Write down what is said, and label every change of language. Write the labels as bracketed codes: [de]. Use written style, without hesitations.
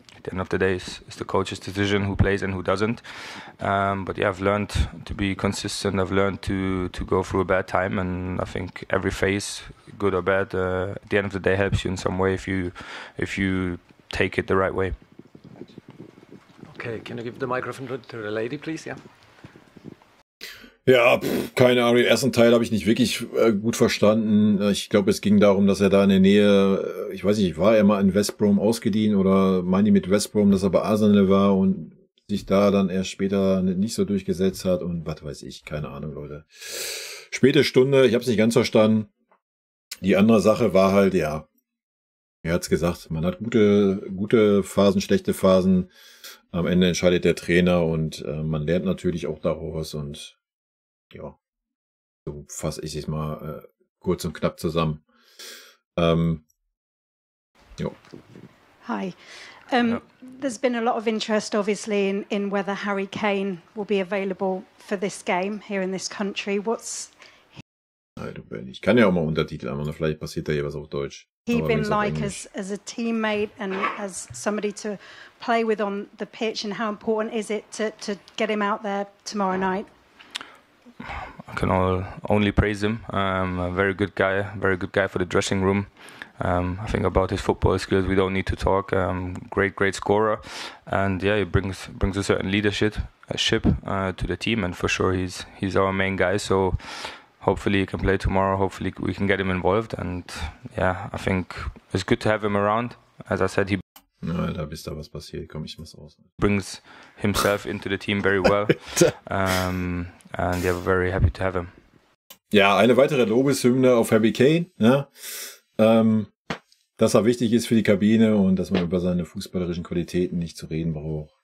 [en] At the end of the day, it's the coach's decision who plays and who doesn't. But yeah, I've learned to be consistent. I've learned to go through a bad time, and I think every phase, good or bad, at the end of the day helps you in some way if you take it the right way. Okay, can you give the microphone to the lady, please? Yeah. [de] Ja, keine Ahnung, den ersten Teil habe ich nicht wirklich gut verstanden. Ich glaube, es ging darum, dass er da in der Nähe, ich weiß nicht, war er mal in West Brom ausgeliehen oder meinen die mit West Brom, dass er bei Arsenal war und sich da dann erst später nicht so durchgesetzt hat und was weiß ich, keine Ahnung, Leute. Späte Stunde, ich habe es nicht ganz verstanden. Die andere Sache war halt, ja, er hat's gesagt, man hat gute Phasen, schlechte Phasen. Am Ende entscheidet der Trainer und man lernt natürlich auch daraus und ja, so fasse ich es mal kurz und knapp zusammen. Jo. [en] Hi. There's been a lot of interest, obviously, in whether Harry Kane will be available for this game here in this country. What's [de] Ich kann ja auch mal Untertitel haben, vielleicht passiert da hier was auf Deutsch. [en] he been like as a teammate and as somebody to play with on the pitch, and how important is it to get him out there tomorrow night? I can only praise him. A very good guy for the dressing room. I think about his football skills we don't need to talk. Great scorer, and yeah, he brings a certain leadership to the team, and for sure he's our main guy. So hopefully he can play tomorrow. Hopefully we can get him involved, and yeah, I think it's good to have him around. As I said, he [de] da bist da was passiert. Komm, ich mach's aus. [en] Brings himself into the team very well, and yeah, we're very happy to have him. [de] Ja, eine weitere Lobeshymne auf Harry Kane, ja. Dass er wichtig ist für die Kabine und dass man über seine fußballerischen Qualitäten nicht zu reden braucht.